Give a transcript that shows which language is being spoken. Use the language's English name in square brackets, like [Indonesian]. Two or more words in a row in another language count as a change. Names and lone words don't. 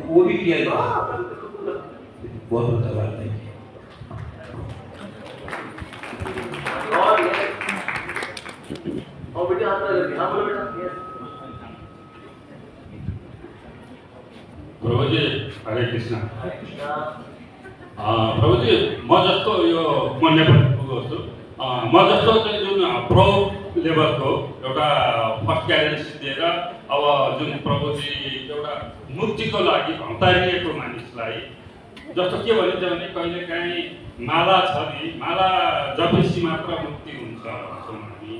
[Hindi] वो भी किया जाता है। बहुत बहुत धन्यवाद है। और बेटा हाथ लगा, हाँ बोलो बेटा। प्रभुजी हरे कृष्ण। [Nepali] प्रभुजी म जस्तो यो म नेपालको गर्छु, म जस्तो चाहिँ जुन प्रो लेभलको एउटा [English] first guarantee [Nepali] दिएर अब जुन प्रभुजी एउटा मुक्तिको लागि हतारिएको मानिसलाई, जस्तो के भनिन्छ भने कहिलेकाहीँ माला छ नि, माला जपेपछि मात्र मुक्ति हुन्छ भन्छौँ हामी।